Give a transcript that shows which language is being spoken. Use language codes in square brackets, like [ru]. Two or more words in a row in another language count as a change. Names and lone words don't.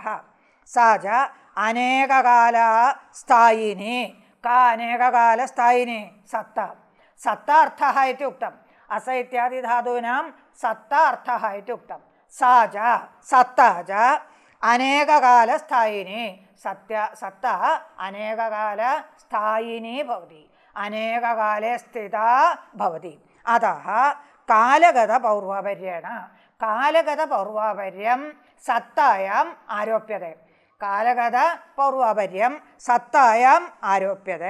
[sa] സാ ച അനേകകാലസ്ഥായിനി. കാ അനേകകാലസ്ഥായിനി സത്ത. സത്താർത്ഥഃ ഇതി ഉക്തം. അസ ഇത്യാദി ധാതൂനാം സത്താർത്ഥഃ ഇതി ഉക്തം. സാ ച സത്ത ച അനേകകാലസ്ഥായിനി सत्ता अनेककाल स्थायिनी भवति, अनेककाले स्थिता भवति। अतः कालगतपौर्वापर्यं सत्तायाम् आरोप्यते, कालगतपौर्वापर्यं सत्तायाम् आरोप्यते।